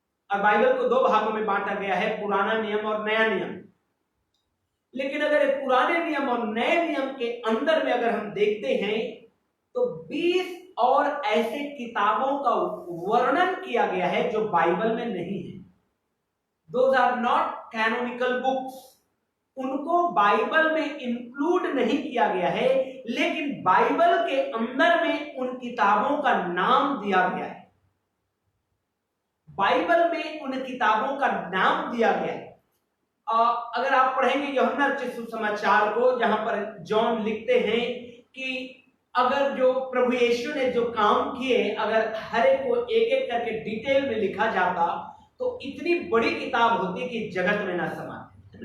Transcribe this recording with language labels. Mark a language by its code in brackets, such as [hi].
[hi] और बाइबल को 2 भागों में बांटा गया है, पुराना नियम और नया नियम। लेकिन अगर पुराने नियम और नए नियम के अंदर में अगर हम देखते हैं तो 20 और ऐसे किताबों का वर्णन किया गया है जो बाइबल में नहीं है। [en] Those are not canonical books. [hi] उनको बाइबल में इंक्लूड नहीं किया गया है, लेकिन बाइबल के अंदर में उन किताबों का नाम दिया गया है। बाइबल में उन किताबों का नाम दिया गया है। अगर आप पढ़ेंगे यूहन्ना रचित सुसमाचार को, जहां पर जॉन लिखते हैं कि अगर जो प्रभु यीशु ने जो काम किए, अगर हर एक को एक एक करके डिटेल में लिखा जाता तो इतनी बड़ी किताब होती कि जगत में ना समाती।